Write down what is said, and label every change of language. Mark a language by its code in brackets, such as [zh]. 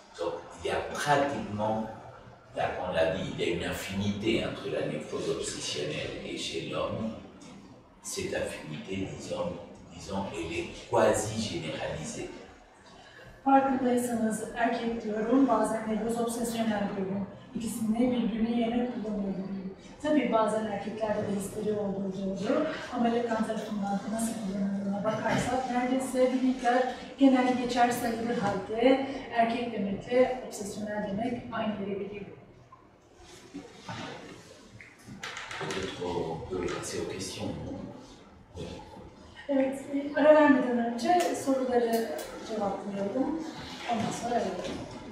[fr] Donc, il y a pratiquement, on l'a dit, il y a une affinité entre la névrose obsessionnelle et chez l'homme. Cette affinité, disons, elle est quasi généralisée. [tr] Farkındaysanız erkek diyorum, bazen nevroz obsesyonel diyorum. İkisini birbirine yerine kullanıyorum. Tabii bazen erkeklerde de histeri olduğu doğru. Ama Lacan tarafından nasıl kullanıldığına bakarsak neredeyse bir miktar genel geçer sayılır halde erkek demekle obsesyonel demek aynı yere geliyor. [fr] Peut-être on peut passer aux questions. [tr] Evet, ara vermeden önce soruları cevaplayalım. Ondan sonra ara verelim.